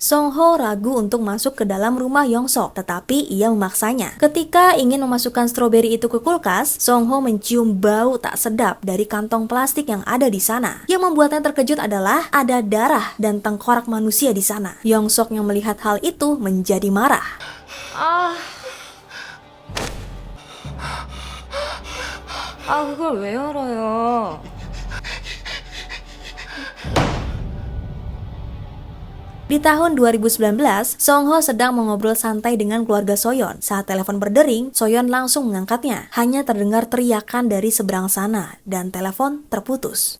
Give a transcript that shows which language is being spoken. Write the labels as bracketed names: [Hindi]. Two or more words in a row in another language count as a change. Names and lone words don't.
[Indonesian] Song Ho ragu untuk masuk ke dalam rumah Yongsok, tetapi ia memaksanya. Ketika ingin memasukkan stroberi itu ke kulkas, Song Ho mencium bau tak sedap dari kantong plastik yang ada di sana. Yang membuatnya terkejut adalah ada darah dan tengkorak manusia di sana. Yongsok yang melihat hal itu menjadi marah. [Korean] 그걸 왜 열어요? [Indonesian] Di tahun 2019, Song Ho sedang mengobrol santai dengan keluarga Soyeon. Saat telepon berdering, Soyeon langsung mengangkatnya. Hanya terdengar teriakan dari seberang sana dan telepon terputus.